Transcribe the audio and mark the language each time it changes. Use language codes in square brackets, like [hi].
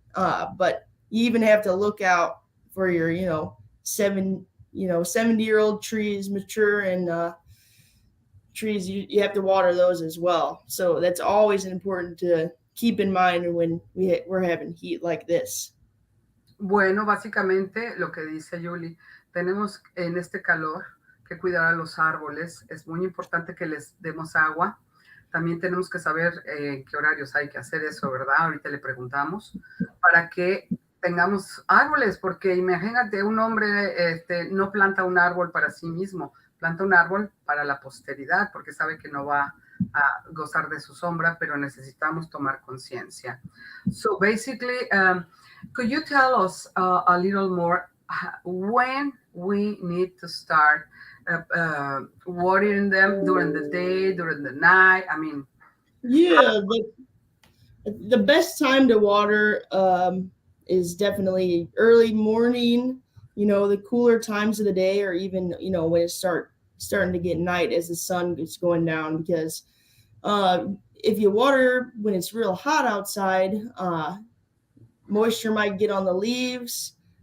[en] But you even have to look out for your, 70-year-old trees, mature, and trees, you have to water those as well. So that's always important to keep in mind when we're having heat like this. [es] Bueno, básicamente lo que dice Julie, tenemos en este calor que cuidar a los árboles. Es muy importante que les demos agua. También tenemos que saber qué horarios hay que hacer eso, ¿verdad? Ahorita le preguntamos para que tengamos árboles, porque imagínate, un hombre no planta un árbol para sí mismo, planta un árbol para la posteridad, porque sabe que no va a gozar de su sombra, pero necesitamos tomar conciencia. [en] So basically, could you tell us a little more when we need to start watering them during the day, during the night? I mean, Yeah, the best time to water is definitely early morning, the cooler times of the day, or even, when it starting to get night as the sun is going down, because if you water when it's real hot outside, moisture might get on the leaves.